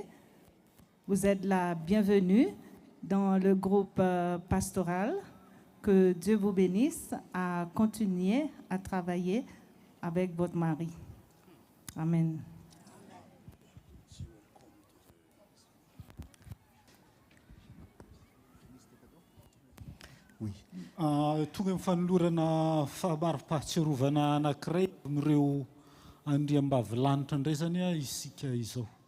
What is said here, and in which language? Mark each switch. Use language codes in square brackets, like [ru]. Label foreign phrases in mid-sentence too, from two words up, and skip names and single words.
[fr] Vous êtes la bienvenue dans le groupe pastoral. Que Dieu vous bénisse à continuer à travailler avec votre mari. Amen. [mg] Tonga amin'ny fanolorana fahamaro-pahatsiarovana anankiray amin'ireo andriam-bavilanitra indray zany isika izao.